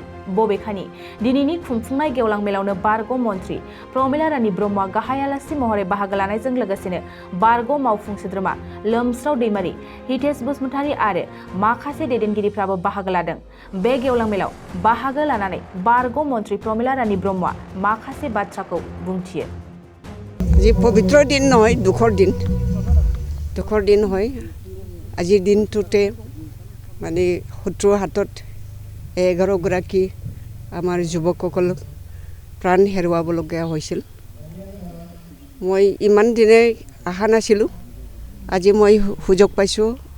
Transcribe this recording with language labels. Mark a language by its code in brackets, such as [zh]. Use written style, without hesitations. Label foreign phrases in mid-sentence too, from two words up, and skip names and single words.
[brx] बबेखानि दिनैनि खुंफुंनाय गेवलां मेलावनो बारग' मन्थ्रि प्रमिला रानी ब्रह्मआ गाहाय आलासि महरै बाहागो लानायजों लोगोसेनो बारग' मावफुं सोद्रोमा लोमस्राव दैमारि, हितेश बसुमतारी आरो माखासे दैदेनगिरिफ्राबो बाहागो लादों। बे गेवलां मेलाव बाहागो लानानै बारग' मन्थ्रि प्रमिला रानी ब्रह्मआ माखासे बाथ्राखौ बुंथियो। [as] জী পবিত্ৰ দিন নহয়, দুখৰ দিন হয়। আজিৰ দিনটোতে মানে শত্ৰুৰ হাতত 11 গৰাকী আমাৰ যুৱকসকল প্ৰাণ হেৰুৱাবলগীয়া হৈছিল। মই ইমান দিনে আশা নাছিলোঁ, আজি মই সুযোগ পাইছোঁ।